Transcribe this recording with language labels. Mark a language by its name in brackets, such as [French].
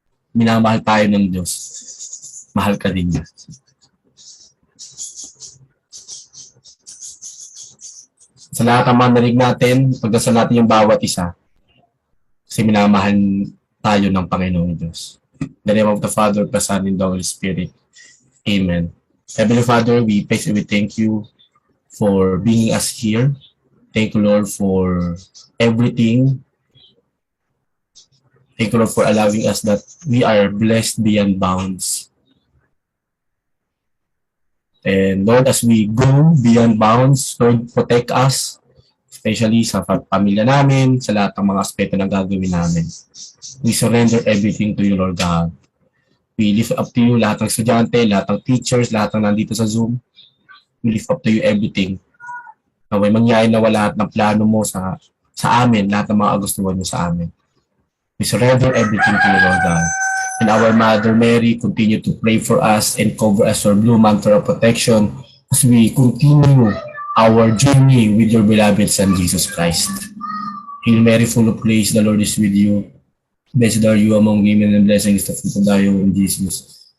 [Filipino] Minamahal tayo ng Diyos. Mahal ka din niya. Sa lahat ng mga narinig natin, pagdasal natin yung bawat isa. Kasi minamahal tayo ng Panginoong Diyos. [English] In the name of the Father, the Son, and the Holy Spirit. Amen. Heavenly Father, we thank you for bringing us here. Thank you, Lord, for everything. Thank you, Lord, for allowing us that we are blessed beyond bounds. And Lord, as we go beyond bounds, Lord, protect us, especially sa pamilya namin, sa lahat ng mga aspeto na gagawin namin. We surrender everything to you, Lord God. [Filipino] We lift up to you lahat ng estudyante, lahat ng teachers, lahat ng nandito sa Zoom. [English] We lift up to you everything. [Filipino] Naway mangyari na lahat ng plano mo sa amin, lahat ng mga gustuhan mo sa amin. [English] We surrender everything to you, Lord God. And our Mother Mary, continue to pray for us and cover us with blue mantle of protection as we continue our journey with your beloved Son, Jesus Christ. Hail Mary, full of grace, the Lord is with you. Blessed are you among women, and blessed is the fruit of thy womb, Jesus.